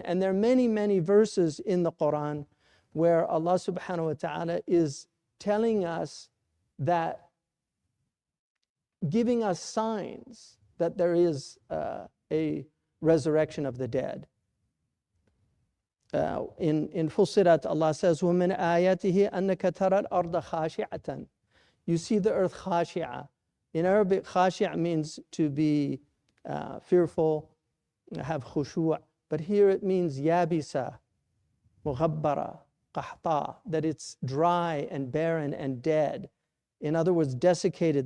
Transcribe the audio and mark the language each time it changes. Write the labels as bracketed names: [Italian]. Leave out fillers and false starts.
[English] And there are many, many verses in the Quran where Allah subhanahu wa ta'ala is telling us that, giving us signs that there is a resurrection of the dead. In Fussilat, Allah says, [Arabic] وَمِنْ آيَاتِهِ أَنَّكَ تَرَى الْأَرْضَ خَاشِعَةً. [English] You see the earth khashi'a. In Arabic, khashi'a means to be fearful, have khushu'. But here it means [Arabic] yabisa, mughabbara, qahta, [English] that it's dry and barren and dead. In other words, desiccated.